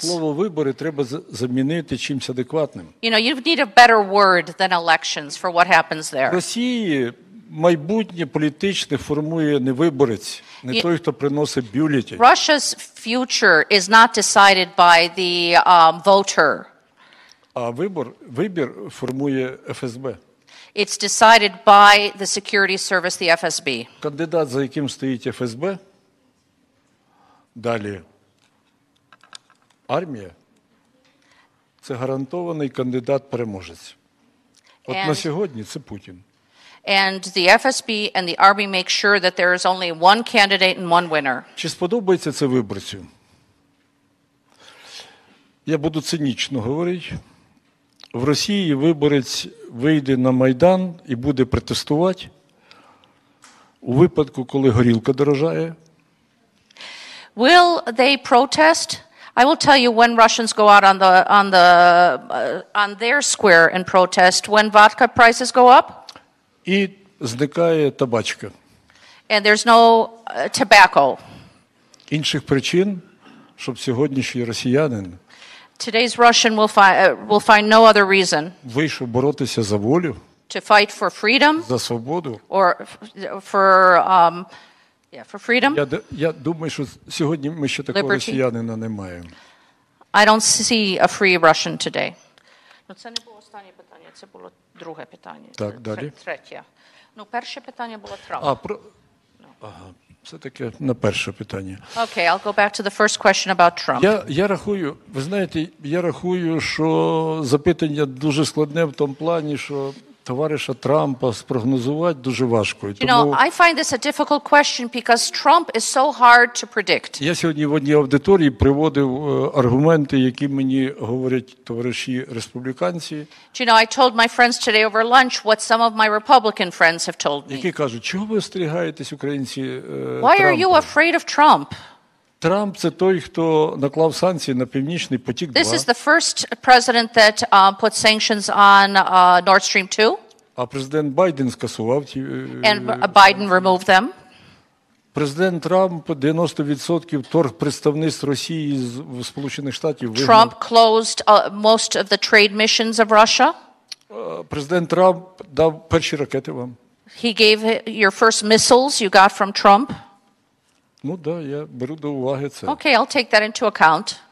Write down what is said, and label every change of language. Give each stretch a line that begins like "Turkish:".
Ukrainian: Слово «вибори» треба замінити чимось адекватним.
English: You know, you need a better word than elections for what happens there.
Ukrainian: В Росії майбутнє політичне формує не виборець, не той, хто приносить бюлетень.
English: Russia's future is not decided by the voter.
Ukrainian: А вибір формує ФСБ.
English: It's decided by the security service, the FSB.
Ukrainian: Кандидат, за яким стоїть ФСБ, далі армія, це гарантований кандидат-переможець. От на сьогодні це Путін.
English: And the FSB and the army make sure that there is only one candidate and one winner.
Ukrainian: Чи сподобається це виборцю? Я буду цинічно говорити. В Росії виборець вийде на Майдан і буде протестувати у випадку, коли горілка дорожає.
English: Will they protest? I will tell you when Russians go out on their square and protest when vodka prices go up.
Ukrainian: І зникає табачка.
English: And there's no tobacco.
Ukrainian: Інших причин, щоб сьогоднішній росіянин
English: Today's Russian will find no other reason
Ukrainian: вийшов боротися за волю,
English: to fight for freedom,
Ukrainian: за свободу.
English: or for freedom.
Ukrainian: Я думаю, що сьогодні ми ще такого росіянина не маємо.
English: I don't see a free Russian today.
Ukrainian: Ну, це не було останнє питання, це було друге питання. Так, далі. Третє. Ну, перше питання було Трамп. Все-таки на перше питання.
English: Okay, I'll go back to the first question about Trump.
Ukrainian: Я рахую, ви знаєте, що запитання дуже складне в тому плані, що товариша Трампа спрогнозувати дуже важко.
English: You know, I find this a difficult question because Trump is so hard to predict.
Ukrainian: Я сьогодні в одній аудиторії приводив аргументи, які мені говорять товариші республіканці.
English: You know, I told my friends today over lunch what some of my Republican friends have told me.
Ukrainian: Які кажуть, чого ви остерігаєтесь, українці,
English: Why are you afraid of Trump?
Ukrainian: Трамп – це той, хто наклав санкції на Північний потік-2.
English: This is the first president that put sanctions on Nord Stream 2.
Ukrainian: А президент Байден скасував ті...
English: And Biden removed them.
Ukrainian: Президент Трамп 90% торгпредставництв Росії в Сполучених Штатів вигнав.
English: Trump closed most of the trade missions of Russia.
Ukrainian: Президент Трамп дав перші ракети вам.
English: He gave your first missiles you got from Trump.
Ukrainian: Ну да, я беру до уваги це.
English: Okay, I'll take that into account.